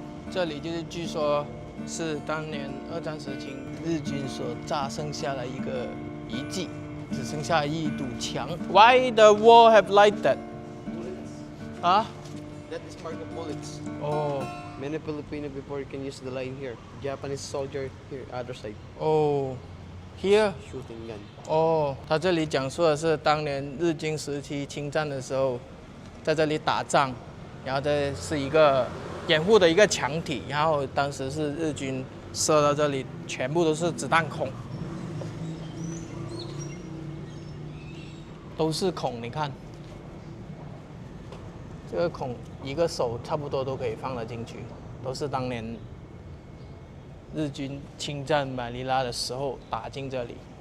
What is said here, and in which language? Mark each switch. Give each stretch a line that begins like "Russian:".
Chinese: 这里就是据说是当年2战时期日军所炸剩下的一个遗迹，只剩下一堵墙。
English: Why the wall have like that? 啊 That is mark of bullets. 哦 Many Filipino before you can use the line here. Japanese soldier here, other side, 哦 ，here shooting gun.
Chinese: 哦，他这里讲述的是当年日军时期侵占的时候，在这里打仗，然后这是一个掩护的一个墙体，然后当时是日军射到这里，全部都是子弹孔，都是孔，你看，这个孔一个手差不多都可以放得进去，都是当年日军侵占马尼拉的时候打进这里。